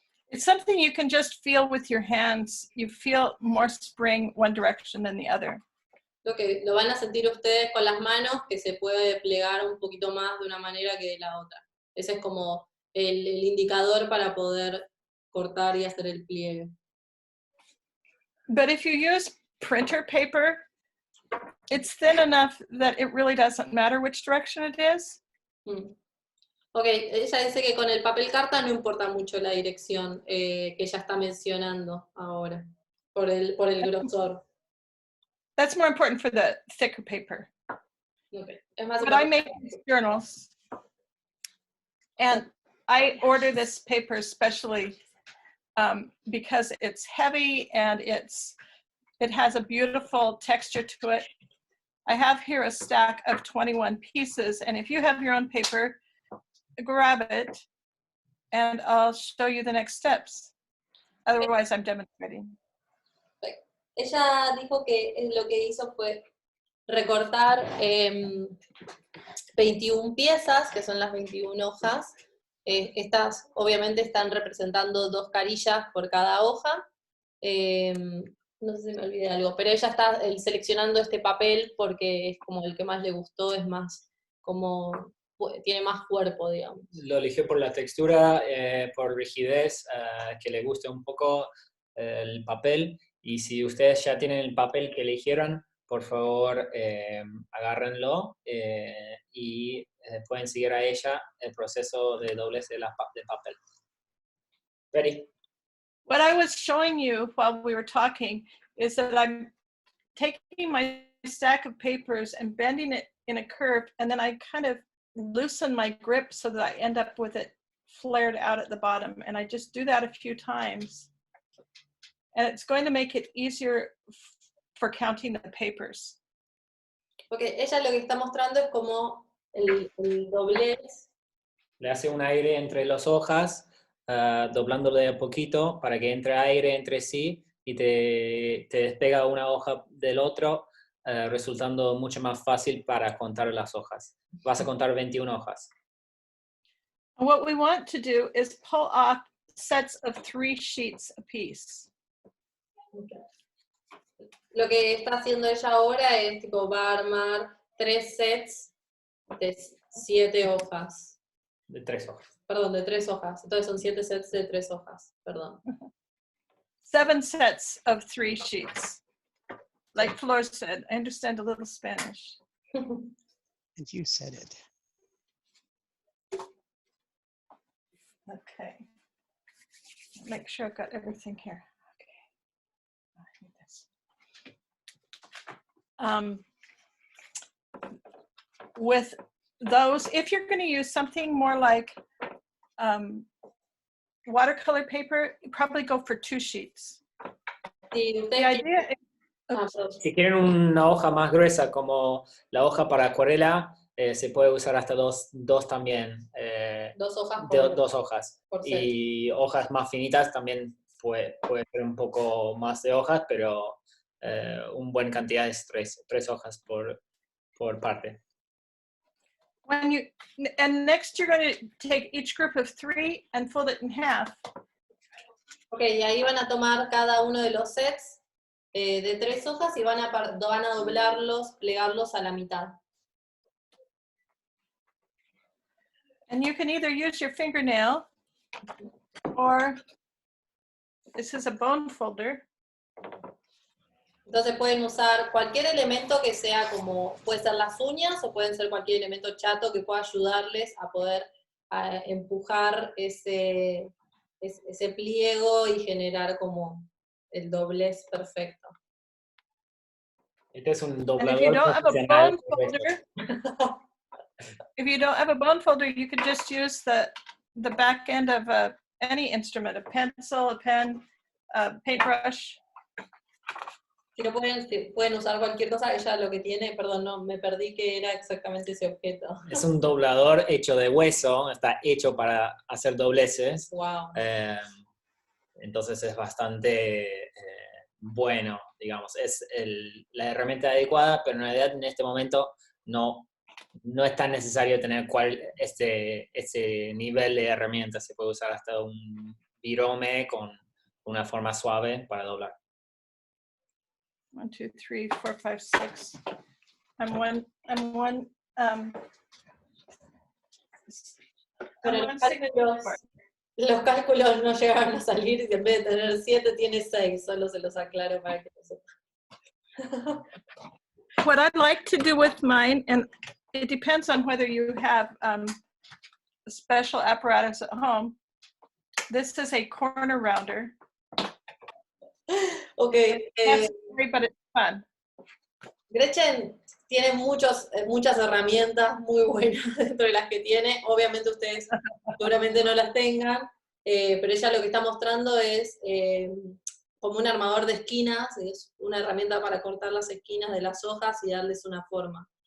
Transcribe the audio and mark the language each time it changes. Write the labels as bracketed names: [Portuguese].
[English] It's something you can just feel with your hands. You feel more spring one direction than the other. [Spanish] Lo van a sentir ustedes con las manos, que se puede plegar un poquito más de una manera que de la otra. Ese es como el indicador para poder cortar y hacer el pliegue. [English] But if you use printer paper, it's thin enough that it really doesn't matter which direction it is. [Spanish] Ok, ella dice que con el papel carta no importa mucho la dirección que ella está mencionando ahora, por el grosor. [English] That's more important for the thicker paper. [Spanish] Okay. Es más [English] But I make these journals, and I order this paper especially because it's heavy and it has a beautiful texture to it. I have here a stack of 21 pieces, and if you have your own paper, grab it, and I'll show you the next steps. Otherwise, I'm demonstrating. [Spanish] Ella dijo que lo que hizo fue recortar 21 piezas, que son las 21 hojas. Estas obviamente están representando 2 carillas por cada hoja. No sé si me olvidé algo, pero ella está seleccionando este papel porque es como el que más le gustó, es más como tiene más cuerpo, digamos. Lo eligió por la textura, por rigidez, que le guste un poco el papel. Y si ustedes ya tienen el papel que eligieron, por favor agárrenlo y pueden seguir a ella el proceso de doblez de papel. [English] Ready? What I was showing you while we were talking is that I'm taking my stack of papers and bending it in a curve, and then I kind of loosen my grip so that I end up with it flared out at the bottom. And I just do that a few times. And it's going to make it easier for counting the papers. [Spanish] Porque ella lo que está mostrando es como el doblez. Le hace un aire entre las hojas, doblándole a poquito para que entre aire entre sí y te despega una hoja del otro, resultando mucho más fácil para contar las hojas. Vas a contar 21 hojas. [English] What we want to do is pull off sets of 3 sheets apiece. [Spanish] Lo que está haciendo ella ahora es, tipo, va a armar 3 sets de 7 hojas. De 3 hojas. Perdón, de 3 hojas. Entonces son 7 sets de 3 hojas, perdón. [English] 7 sets of 3 sheets. Like Flor said, I understand a little Spanish. And you said it. Okay. Make sure I've got everything here. Okay. I need this. With those, if you're going to use something more like watercolor paper, you probably go for 2 sheets. [Spanish] Si [English] The [Spanish] ustedes [English] idea [Spanish] Si quieren una hoja más gruesa como la hoja para acuarela, se puede usar hasta dos también. 2 hojas Dos hojas. por set. Y hojas más finitas también puede ser un poco más de hojas, pero un buen cantidad es 3 hojas por parte. [English] and next you're going to take each group of 3 and fold it in half. [Spanish] Ok, y ahí van a tomar cada uno de los sets de 3 hojas y van a doblarlos, plegarlos a la mitad. [English] And you can either use your fingernail or this is a bone folder. [Spanish] Entonces pueden usar cualquier elemento que sea como, puede ser las uñas o pueden ser cualquier elemento chato que pueda ayudarles a poder empujar ese pliego y generar como el doblez perfecto. Este es un [English] And if [Spanish] doblador [English] you don't have a [Spanish] profesional. [English] bone folder, if you don't have a bone folder, you could just use the back end of any instrument, a pencil, a pen, a paintbrush. [Spanish] Si no pueden usar cualquier cosa, ella lo que tiene, perdón, no, me perdí que era exactamente ese objeto. Es un doblador hecho de hueso, está hecho para hacer dobleces. [English] Wow. [Spanish] Entonces es bastante bueno, digamos. Es la herramienta adecuada, pero en realidad en este momento no es tan necesario tener ese nivel de herramienta. Se puede usar hasta un virome con una forma suave para doblar. [English] 1, 2, 3, 4, 5, 6. I'm one [Spanish] Pero [English] one signature. [Spanish] los cálculos no llegaron a salir y en vez de tener 7 tiene 6, solo se los aclaro para que lo sepan. [English] What I'd like to do with mine, and it depends on whether you have a special apparatus at home. This is a corner rounder. Okay. That's scary, but it's fun. [Spanish] Gretchen tiene muchas herramientas muy buenas dentro de las que tiene. Obviamente ustedes seguramente no las tengan, pero ella lo que está mostrando es como un armador de esquinas, es una herramienta para cortar las esquinas de las hojas y darles una forma.